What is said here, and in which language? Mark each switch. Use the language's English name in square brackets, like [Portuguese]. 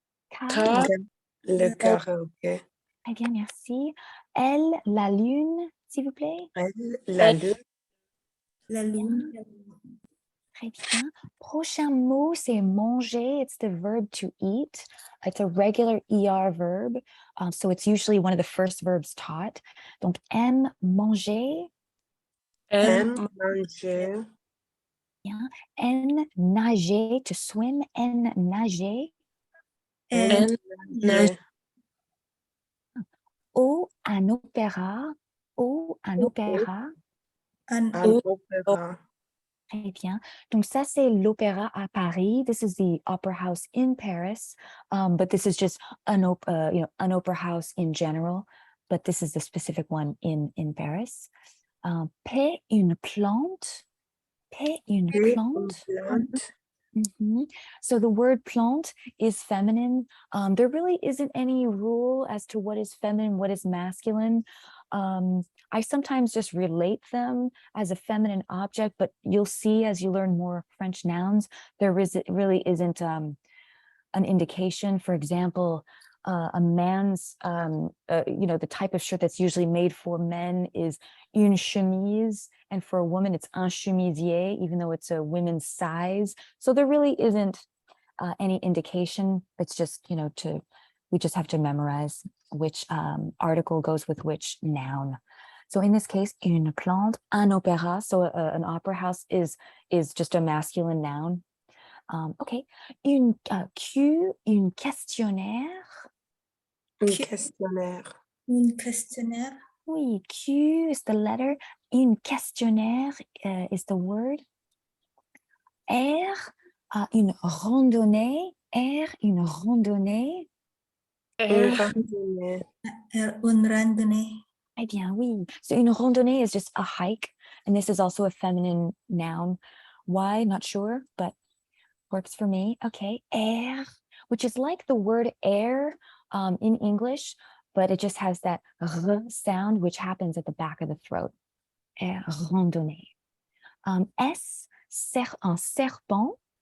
[French] Car Le karaoké. Très bien, merci. Elle, la lune, s'il vous plaît. Elle, la lune. La lune. Très bien. Prochain mot, c'est manger. [English] It's the verb to eat. It's a regular ER verb. So it's usually one of the first verbs taught. [French] Donc, aime manger. Aime manger. Bien. N, nager, [English] to swim. [French] N, nager. [English] And [French] Nage. O, un opéra. O, un opéra. an Un opéra. Très bien. Donc ça, c'est l'opéra à Paris. [English] This is the opera house in Paris. But this is just an opera house in general. But this is the specific one in Paris. [French] Paix, une plante. Paix, une Et plante. une plante. Mhm. [English] So the word plant is feminine. There really isn't any rule as to what is feminine, what is masculine. I sometimes just relate them as a feminine object, but you'll see as you learn more French nouns, really isn't an indication. For example, a man's, the type of shirt that's usually made for men is [French] une chemise, [English] and for a woman it's [French] un chemisier, [English] even though it's a women's size. So there really isn't any indication. It's just, we just have to memorize which article goes with which noun. So in this case, [French] une plante, un opéra. [English] So an opera house is just a masculine noun. [French] Okay, une questionnaire. Un questionnaire. un questionnaire. Oui, [English] Q is the letter. [French] Une questionnaire [English] is the word. [French] R, une randonnée. R, une randonnée. Un air randonnée. Un randonnée. Eh bien, oui. [English] So une randonnée is just a hike. And this is also a feminine noun. Why? Not sure, but works for me. Okay. Air, which is like the word air in English, but it just has that r sound, which happens at the back of the throat. [French] Air, randonnée. S, un serpent.